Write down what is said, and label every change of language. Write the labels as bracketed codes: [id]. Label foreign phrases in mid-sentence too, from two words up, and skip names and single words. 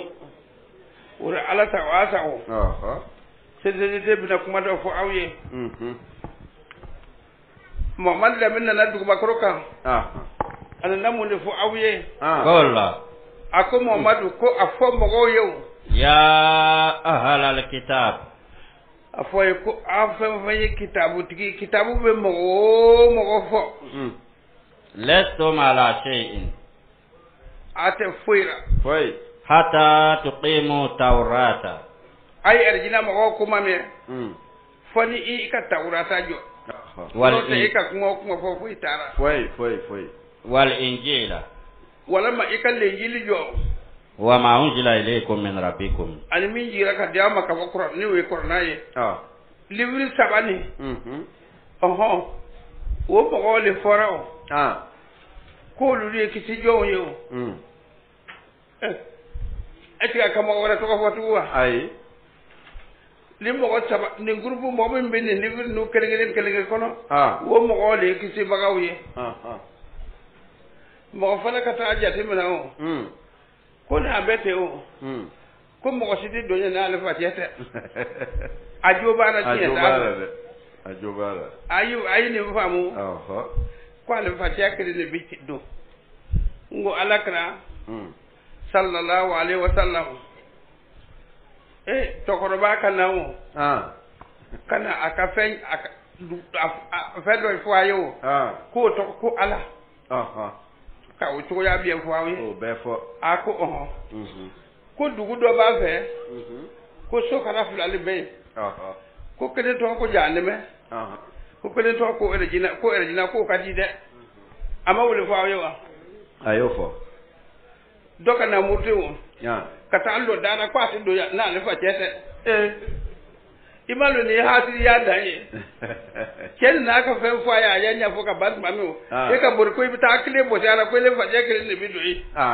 [bm] o de ala sago a sago CCGT bɛna kuma dɔ fɔ aw ye Muhamadu Lamini nana dugumakɔrɔ kan a nana mun de fɔ aw ye a ko Muhamadu ko a fɔ mɔgɔw ye o [ar] يا أهل الكتاب [bm] a fɔ ye ko aw fɛn o fɛn ye kitabutigi kitabu bɛ mɔgɔ o mɔgɔ fɔ [ar] لستم على شيء [bm] a tɛ foyi la [ar] حتى تقيموا التوراة [bm] ay erjina mɔgɔw kuma mɛn fɔ ni i ka tawrata jɔ wala i ka kuma fɔ foyi taara foyi [ar] والإنجيل [bm] walama i ka lenjili jɔ [ar] وما أنزل إليكم من ربكم [bm] ani min jira ka di aw ma ka bɔ kuran ni o ye kuranna ye livre 3 ni o mɔgɔw le fɔra o k'olu de ye kisi jɔnw ye o [fr] est-ce que [bm] a ka mɔgɔ wɛrɛ tɔgɔ fɔ tugun wa ayi ni mɔgɔ 3 nin groupe mɔgɔ min bɛ nin livre ninnu kelen kɔnɔ o mɔgɔw de ye kisibagaw ye mɔgɔ fana ka taa jateminɛ o ko n'a bɛ ten o ko mɔgɔ si tɛ don ɲɛ n'ale fatiya tɛ a jo b'a la tiɲɛ t'a la a ye nin faamu ko ale fatiya kelen de bɛ don n ko ala kɛra [ar] صلى الله عليه وسلم [bm] tɔkɔrɔba ka na o ka na a ka fɛn dɔ fɔ a ye o k'o tɔgɔ ko ala ka o cogoya bɛ fɔ aw ye o bɛɛ fɔ a ko ko dugu dɔ b'a fɛ ko sokara 2 bɛ yen ko kelen tɔgɔ ko jahanɛmɛ ko kelen tɔgɔ ko erjina k'o ka di dɛ a ma wele fɔ aw ye wa a y'o fɔ dɔ ka na muruti o ka taa lɔ dana ko a tɛ don n'ale fa cɛ tɛ i ma lɔ nin ye hasidi y'a dan ye cɛ nin n'a ka fɛn fɔ a ye a y'a ɲɛfɔ ka ban tuma min o e ka bori ko i bɛ taa kile bɔsi a la ko ele fajɛ kelen de bɛ don ye